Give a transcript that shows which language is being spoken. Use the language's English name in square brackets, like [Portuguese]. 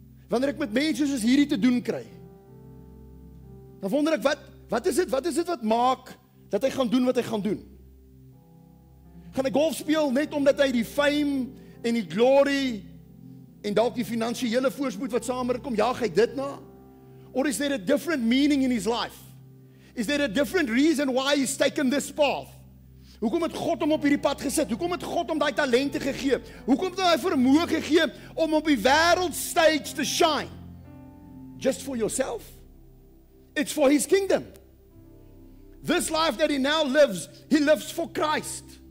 [Afrikaans] Wanneer ek met mense soos hierdie te doen kry, dan wonder ek, wat is dit wat maak, dat hy gaan doen wat hy gaan doen? Gaan hy golf speel net omdat hy die fame en die glory en dalk die finansiële voorspoed wat saam met dit kom, jaag hy dit na? [English] Or is there a different meaning in his life? Is there a different reason why he's taken this path? [Afrikaans] Hoekom het God hom op hierdie pad gesit? Hoekom het God hom daai talente gegee? Hoekom het hy vermoë gegee om op die wêreldstage te shine? [English] Just for yourself? It's for his kingdom. This life that he now lives, he lives for Christ.